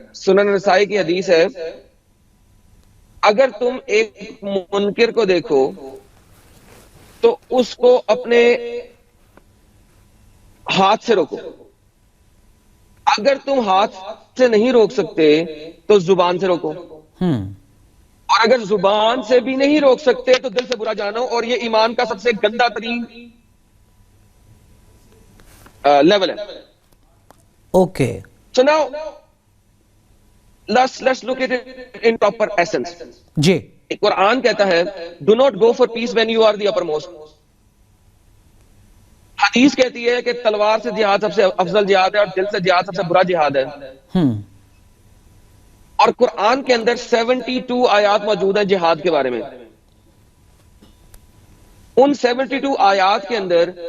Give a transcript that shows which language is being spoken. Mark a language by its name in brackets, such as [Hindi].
[Urdu] سنن نسائی کی حدیث ہے, اگر تم ایک منکر کو دیکھو تو اس کو اپنے ہاتھ سے روکو, اگر تم ہاتھ سے نہیں روک سکتے تو زبان سے روکو, اور اگر زبان سے بھی نہیں روک سکتے تو دل سے برا جانو. اور یہ ایمان کا سب سے گندا ترین لیول ہے. Okay, [English] So now let's look at it in proper essence. [Urdu] جی, قرآن کہتا ہے [English] do not go for peace when you are the uppermost. [Urdu] حدیث کہتی ہے کہ تلوار سے جہاد سب سے افضل جہاد ہے اور دل سے جہاد سب سے برا جہاد ہے. اور قرآن کے اندر 72 آیات موجود ہیں جہاد کے بارے میں. ان 72 آیات کے اندر